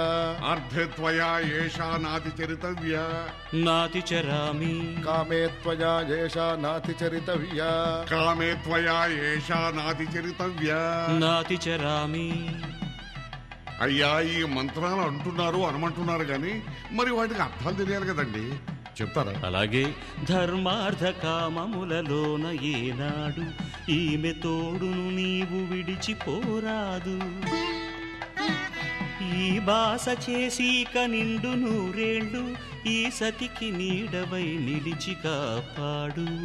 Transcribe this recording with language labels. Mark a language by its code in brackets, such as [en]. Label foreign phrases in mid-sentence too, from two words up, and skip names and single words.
[sa] अर्धे त्वया येषा नातिचरितव्या నాతిచరామి कामे त्वया येषा नातिचरितव्या कामे त्वया येषा नातिचरितव्या నాతిచరామి [te] అయ్యా ఈ మంత్రాలు అంటున్నారు అనమంటున్నారు గాని మరి వాటికి అర్థాలు తెలియాలి కదండి చెప్తారా అలాగే ధర్మార్థ కామములలోన ఏనాడు ఈమె తోడును నీవు విడిచిపోరాదు ఈ బాస చేసి నిండు నూరేళ్ళు ఈ సతికి నీడవై నిలిచి కాపాడు.